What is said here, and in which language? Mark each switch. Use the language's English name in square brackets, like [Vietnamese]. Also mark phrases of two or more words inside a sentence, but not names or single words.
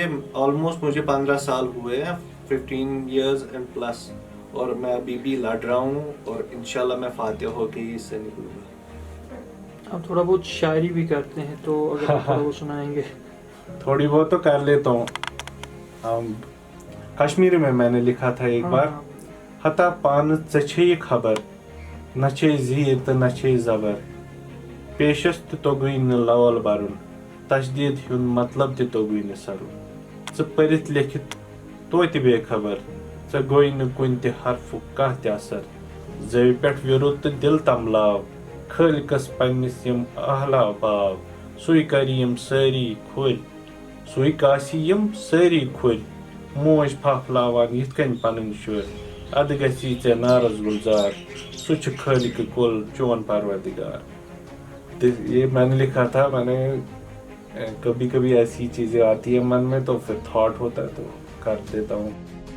[Hindi] ऑलमोस्ट मुझे 15 साल हुए हैं, 15 [English] years and plus, [Hindi] और मैं अभी भी लड़ रहा हूँ और इंशाल्लाह मैं फातिहा होके ही इससे निकलूँगा। आप थोड़ा बहुत शायरी भी करते हैं, तो अगर आप थोड़ा बहुत सुनाएंगे। थोड़ी बहुत तो कर लेता हूँ। कश्मीरी में मैंने लिखा था एक बार, [Kashmiri] हता पान चे खबर न चे जीर तो न चे जबर, पेशस तोगुई न लवल बरुन, तशदीद हुन मतलब तोगुई न सरुन, च परित लिखित तो बेखबर, च गोई न कुन ते हरफुक कह ते असर, जवी पेट विरुत दिल तमलाव, खालिकस पन्निस यम अहला बाव, सुई करी यम सारी खुल, सुई कासी यम सारी खुल, मोज फफलावान यिथ कन पनुन शुर अद गसी चे नारज गुलजार सुच खालिक कुल चोन परवरदिगार। [Hindi] ये मैंने लिखा था, मैंने कभी कभी ऐसी चीजें आती है मन में तो फिर थॉट होता है तो कर देता हूँ।